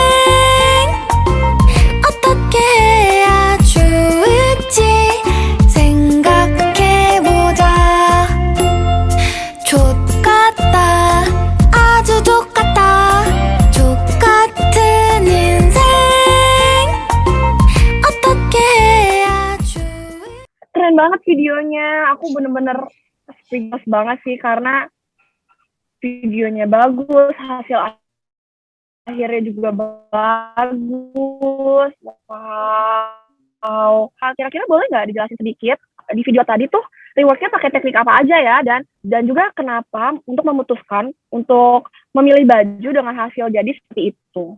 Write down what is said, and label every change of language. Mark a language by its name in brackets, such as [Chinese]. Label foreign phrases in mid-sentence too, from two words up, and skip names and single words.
[Korean] 어떻게 해야 좋을지 생각해보자 족같다 아주 똑같다 족같은 인생 어떻게 해야 좋을지 [Indonesian] Keren banget videonya. Aku bener-bener speechless banget sih karena videonya bagus, hasil akhirnya juga bagus. Wow. Kira-kira boleh nggak dijelasin sedikit di video tadi tuh reworknya pakai teknik apa aja ya, dan juga kenapa untuk memutuskan untuk memilih baju dengan hasil jadi seperti itu?